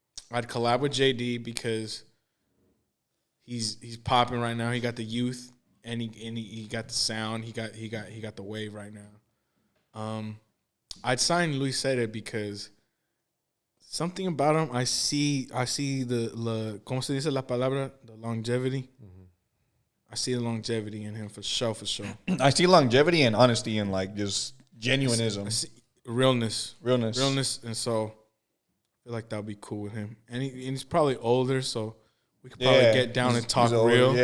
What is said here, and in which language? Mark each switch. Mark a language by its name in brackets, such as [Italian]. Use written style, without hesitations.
[English] I'd collab with JD because he's popping right now. He got the youth and he got the sound. He got the wave right now. I'd sign Luis Sede because something about him. I see the [Spanish] ¿cómo se dice la palabra? [English] The longevity. Mm-hmm. I see the longevity in him for sure. I see longevity and honesty and like just genuineism. I see realness, and so I feel like that would be cool with him. And he's probably older, so we could probably get down and talk real.